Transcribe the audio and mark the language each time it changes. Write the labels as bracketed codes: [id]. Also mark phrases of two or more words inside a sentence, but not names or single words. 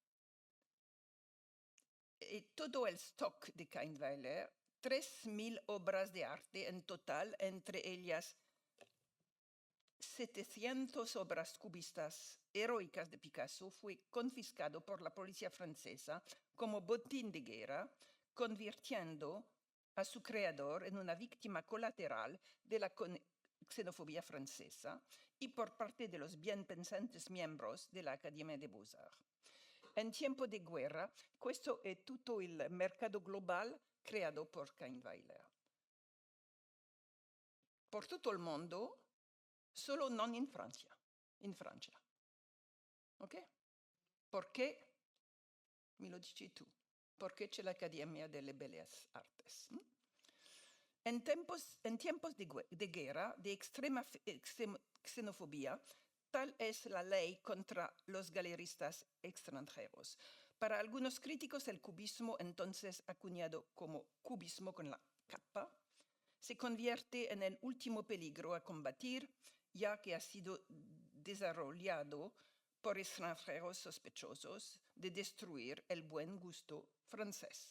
[es] Y todo el stock de Kahnweiler, 3.000 obras de arte en total, entre ellas 700 obras cubistas heroicas de Picasso, fue confiscado por la policía francesa como botín de guerra, convirtiendo a su creador en una víctima colateral de la xenofobia francesa y por parte de los bien pensantes miembros de la Academia de Beaux-Arts. En tiempo [it] di guerra, questo è tutto il mercato globale creato por Kahnweiler. Por tutto il mondo, solo non in Francia. In Francia. Ok? Perché? Me lo dici tu. Perché c'è l'Accademia delle Belles Artes. [es] En tiempos de guerra, de extrema xenofobia, tal es la ley contra los galeristas extranjeros. Para algunos críticos, el cubismo, entonces acuñado como cubismo con la capa, se convierte en el último peligro a combatir, ya que ha sido desarrollado por extranjeros sospechosos de destruir el buen gusto francés.